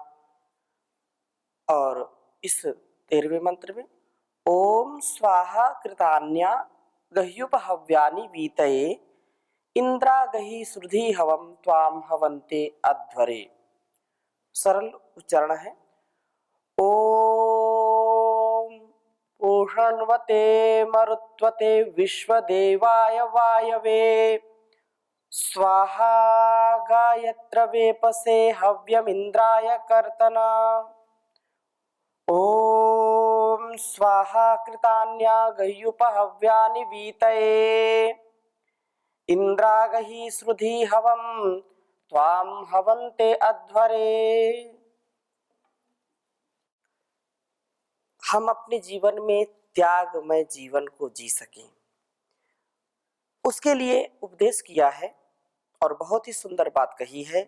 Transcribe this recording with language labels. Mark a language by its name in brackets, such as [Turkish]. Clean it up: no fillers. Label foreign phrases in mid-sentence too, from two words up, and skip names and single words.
[Hindi] और इस 13वें मंत्र में [Sanskrit] ओम स्वाहा कृतान्या गह्युप हव्यानि वीतये इंद्रा गहि श्रुधि हवम त्वाम हवन्ते अध्वरे। [Hindi] सरल उच्चारण है। [Sanskrit] ओम पूषण्वते मरुत्वते विश्वदेवाय वायवे स्वाहा गायत्र वेपसे हव्यमिंद्राय कर्तना। ओम स्वाहा कृतान्या गह्युप हव्यानि वीतये इंद्रा गहि श्रुधि हवम त्वाम हवन्ते अध्वरे। [Hindi] हम अपने जीवन में त्यागमय जीवन को जी सकें, उसके लिए उपदेश किया है और बहुत ही सुंदर बात कही है।